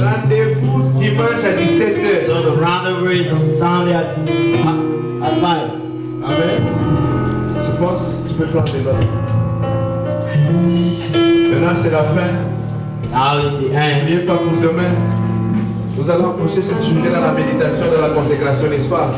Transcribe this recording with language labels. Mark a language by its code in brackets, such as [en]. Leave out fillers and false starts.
[fr] Rendez-vous dimanche à 17h. [en] So the rendezvous is on Sunday at 5. [fr] Amen. Je pense que tu peux prendre des notes. Maintenant c'est la fin. [en] Now is the end. [fr] N'oubliez pas pour demain. Nous allons approcher cette journée dans la méditation, dans la consécration, n'est-ce pas?